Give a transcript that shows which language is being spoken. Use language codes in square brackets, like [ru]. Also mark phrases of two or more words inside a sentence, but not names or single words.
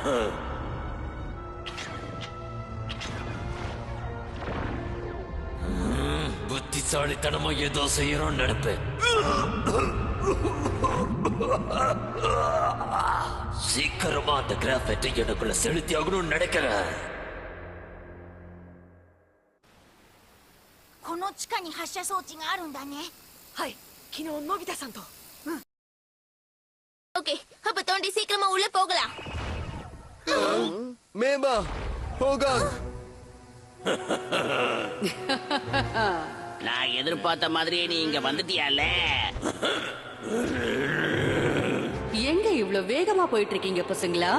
[ta] புத்திசாலித்தனமா ஏதோ செய்யறோம் நினைப்பேன். சீக்கிரமா அந்த கிராஃபைட்டை எனக்குள்ள செலுத்தி ஆகணும்னு நினைக்கிறேன். [ja] この地下に発射装置があるんだね。はい、昨日のび太さんと。 [ta] ஓகே, அப்ப தோண்டி சீக்கிரமா உள்ள போகலாம். மேபா, ஹோகான். நான் எதிர்பார்த்த மாதிரியே நீ இங்க வந்துட்டியால. எங்க இவ்ளோ வேகமா போயிட்டு இருக்கீங்க பசங்களா?